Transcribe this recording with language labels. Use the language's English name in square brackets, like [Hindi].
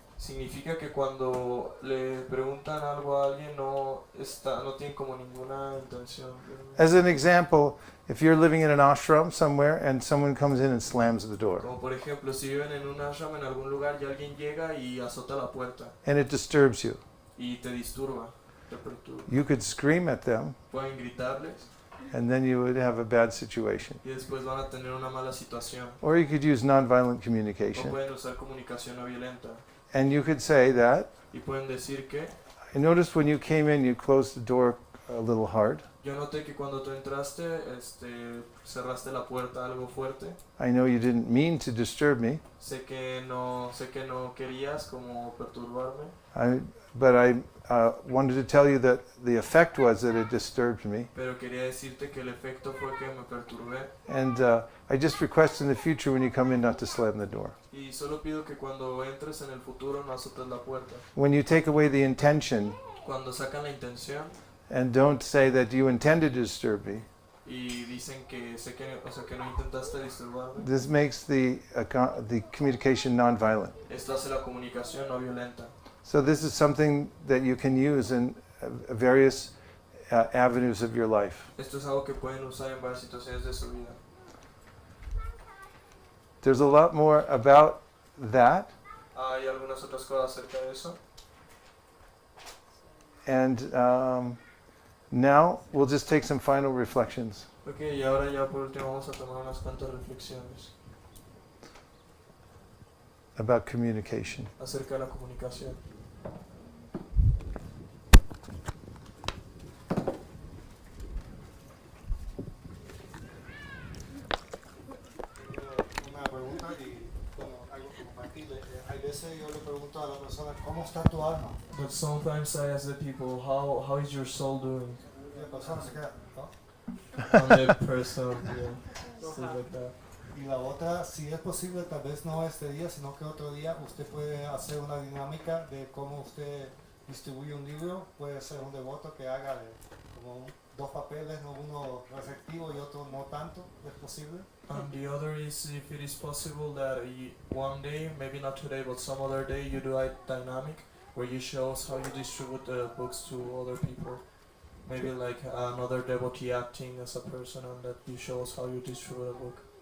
[Spanish] Significa que cuando le preguntan algo a alguien no tienen como ninguna intención. [English] As an example, if you're living in an ashram somewhere and someone comes in and slams the door, [Spanish] Como por ejemplo, si viven en un ashram en algún lugar y alguien llega y azota la puerta [English] and it disturbs you, [Spanish] y te disturba, te perturba. [English] you could scream at them [Spanish] Pueden gritarles [English] and then you would have a bad situation. [Spanish] y después van a tener una mala situación. [English] Or you could use nonviolent [Spanish] O [English] communication. [Spanish] pueden usar comunicación no violenta [English] And you could say that, [Spanish] y pueden decir que [English] I noticed when you came in, you closed the door a little hard. [Spanish] yo noté que cuando tú entraste, cerraste la puerta algo fuerte. [English] I know you didn't mean to disturb me, [Spanish] Sé que no querías como perturbarme, [English] but I wanted to tell you that the effect was that it disturbed me. [Spanish] pero quería decirte que el efecto fue que me perturbé. [English] And I just request in the future when you come in not to slam the door. [Spanish] Y solo pido que cuando entres en el futuro no azotes la puerta. [English] When you take away the intention [Spanish] Cuando sacan la intención [English] and don't say that you intended to disturb me, [Spanish] y dicen que que no intentaste disturbarme, [English] this makes the communication nonviolent. [Spanish] esto hace la comunicación no violenta. [English] So this is something that you can use in various avenues of your life. [Spanish] Esto es algo que pueden usar en varias situaciones de su vida. [English] There's a lot more about that, [Spanish] Hay algunas otras cosas acerca de eso. [English] and now we'll just take some final reflections. [Spanish] Ok, y ahora ya por último vamos a tomar unas cuantas reflexiones [English] About communication. [Spanish] acerca de la comunicación. Una pregunta y bueno, algo que compartirle. Hay veces yo le pregunto a la persona, ¿cómo está tu alma? [English] But sometimes I ask the people, how is your soul doing? [Spanish] Y la persona se queda, ¿no? [English] And the person, yeah, stuff like that. [Spanish] Y la otra, si es posible, tal vez no este día, sino que otro día, usted puede hacer una dinámica de cómo usted distribuye un libro. Puede ser un devoto que haga como dos papeles, ¿no? Uno receptivo y otro no tanto, ¿es posible? [English] And the other is if it is possible that one day, maybe not today, but some other day, you do a dynamic where you show us how you distribute the books to other people. Maybe like another devotee acting as a person, and that you show us how you distribute a book.